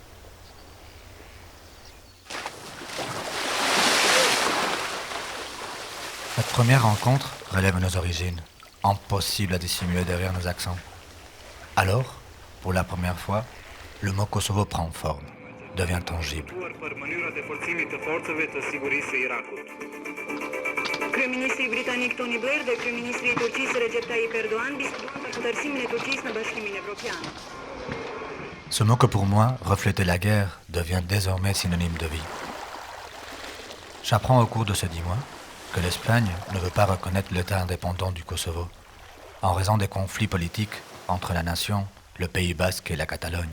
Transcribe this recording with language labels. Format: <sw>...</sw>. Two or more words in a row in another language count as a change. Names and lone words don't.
<fr>Notre première rencontre relève nos origines, impossible à dissimuler derrière nos accents. Alors, pour la première fois, le mot Kosovo prend forme, devient tangible.</fr> <sq>Kryeministri britannic Tony Blair dhe kryeministri i Turqisë Recep Tayyip Erdogan diskutuan për kundërsimin e Turqisë në Bashkimin Evropian.</sq> <fr>Ce mot que pour moi reflétait la guerre devient désormais synonyme de vie. J'apprends au cours de ces 10 mois que l'Espagne ne veut pas reconnaître l'État indépendant du Kosovo en raison des conflits politiques entre la nation, le Pays basque et la Catalogne.</fr>